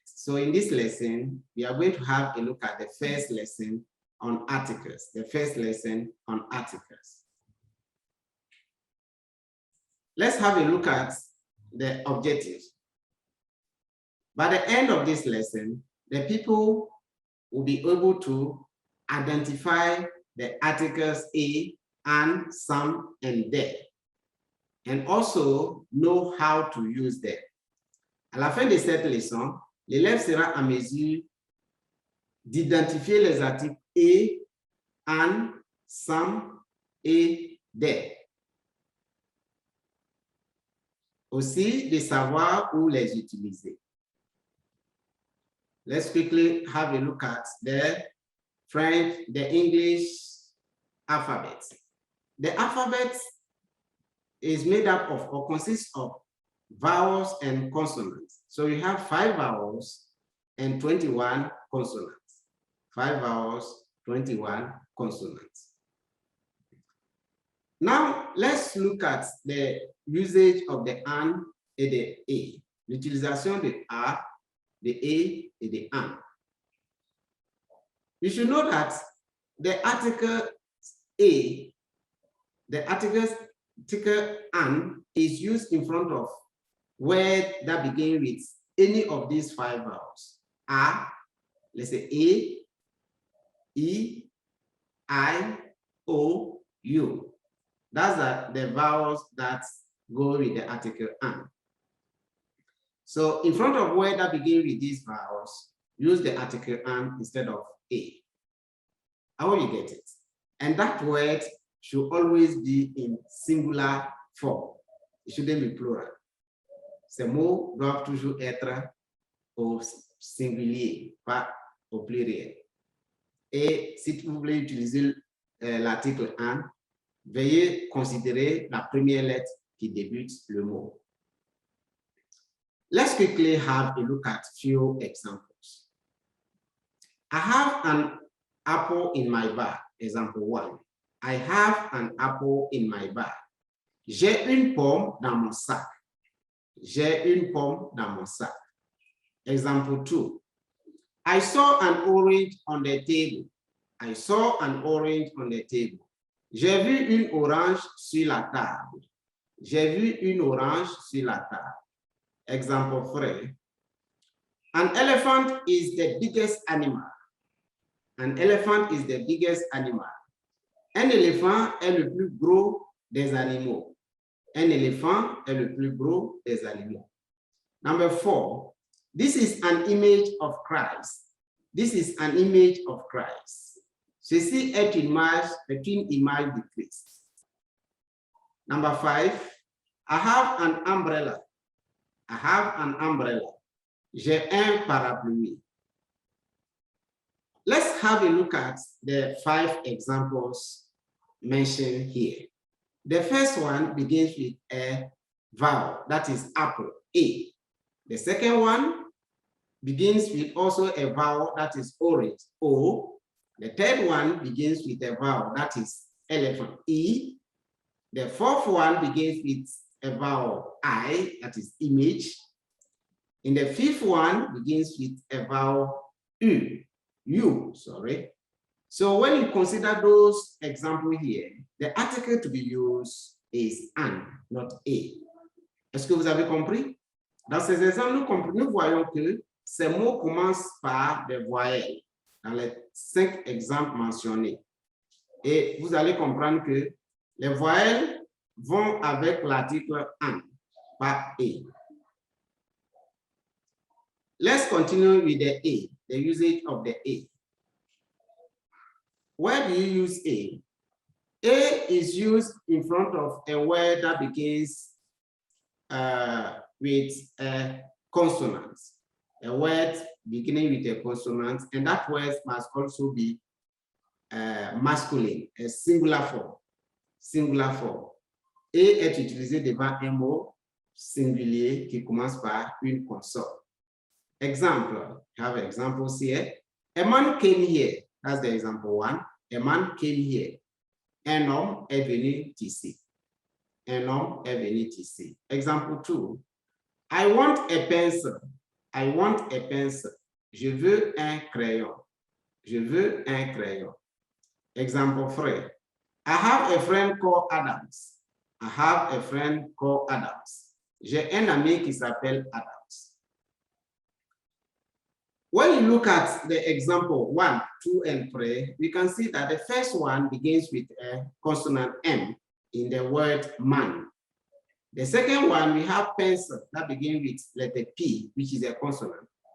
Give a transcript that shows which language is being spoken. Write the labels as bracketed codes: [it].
[en] So in this lesson, we are going to have a look at the first lesson on articles, Let's have a look at the objectives. By the end of this lesson, the people will be able to identify the articles a, and, some, and there, and also know how to use them. [fr] À la fin de cette leçon, l'élève sera en mesure d'identifier les articles et, and, some et there. Aussi, de savoir où les utiliser. [en] Let's quickly have a look at the French, the English alphabet. The alphabet is made up of or consists of vowels and consonants. So you have 5 vowels and 21 consonants. 5 vowels, 21 consonants. Now let's look at the usage of the an et the a. [fr] L'utilisation de a, the a et the an. [en] You should know that the article a, the article an is used in front of words that begin with any of these 5 vowels. A, let's say a, e, I, o, u. That's the vowels that go with the article an. So in front of words that begin with these vowels, use the article an instead of a. How will you get it? And that word should always be in singular form. It shouldn't be plural. [fr] Ces mots doivent toujours être au singulier, pas au pluriel. Et si vous voulez utiliser l'article an, veuillez considérer la première lettre qui débute le mot. [en] Let's quickly have a look at few examples. I have an apple in my bag. Example 1. I have an apple in my bag. [fr] J'ai une pomme dans mon sac. J'ai une pomme dans mon sac. [en] Example 2. I saw an orange on the table. I saw an orange on the table. [fr] J'ai vu une orange sur la table. J'ai vu une orange sur la table. [en] Example 3. An elephant is the biggest animal. An elephant is the biggest animal. [fr] Un éléphant est le plus gros des animaux. Un éléphant est le plus gros des animaux. [en] Number 4. This is an image of Christ. This is an image of Christ. [fr] Ceci est une image de Christ. [en] Number 5. I have an umbrella. I have an umbrella. [fr] J'ai un parapluie. [en] Let's have a look at the 5 examples mentioned here. The first one begins with a vowel, that is apple, A. The second one begins with also a vowel, that is orange, O. The third one begins with a vowel, that is elephant, E. The fourth one begins with a vowel, I, that is image. And the fifth one begins with a vowel, U, sorry. So when you consider those examples here, the article to be used is an, not a. [fr] Est-ce que vous avez compris? Dans ces exemples, nous voyons que ces mots commencent par des voyelles dans les 5 exemples mentionnés. Et vous allez comprendre que les voyelles vont avec l'article an, pas a. [en] Let's continue with the a, the usage of the a. Where do you use a? A is used in front of a word that begins with a consonant. A word beginning with a consonant, and that word must also be masculine, a singular form. Singular form. [fr] A est utilisé devant un mot singulier qui commence par une consonne. [en] Example, have examples here. A man came here. That's the example one. A man came here. [fr] Un homme est venu ici. Un homme est venu ici. [en] Example two. I want a pencil. I want a pencil. [fr] Je veux un crayon. Je veux un crayon. [en] Example three. I have a friend called Adams. I have a friend called Adams. [fr] J'ai un ami qui s'appelle Adams. [en] When you look at the example 1, 2, and 3, we can see that the first one begins with a consonant M in the word man. The second one, we have pencil that begins with letter P, which is a consonant.